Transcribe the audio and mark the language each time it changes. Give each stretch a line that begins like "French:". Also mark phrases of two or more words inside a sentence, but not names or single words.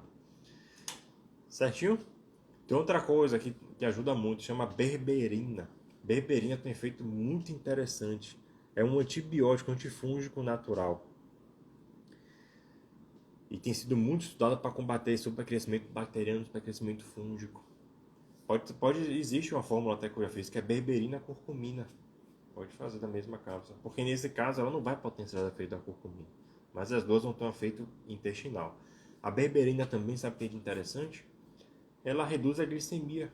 Portuguese: Certinho? Tem outra coisa que ajuda muito, chama berberina. Berberina tem um efeito muito interessante. É um antibiótico antifúngico natural. E tem sido muito estudado para combater supercrescimento bacteriano, supercrescimento fúngico. Existe uma fórmula até que eu já fiz, que é berberina curcumina. Pode fazer da mesma cápsula. Porque nesse caso ela não vai potencializar o efeito da curcumina. Mas as duas vão ter um efeito intestinal. A berberina também, sabe o que é de interessante? Ela reduz a glicemia.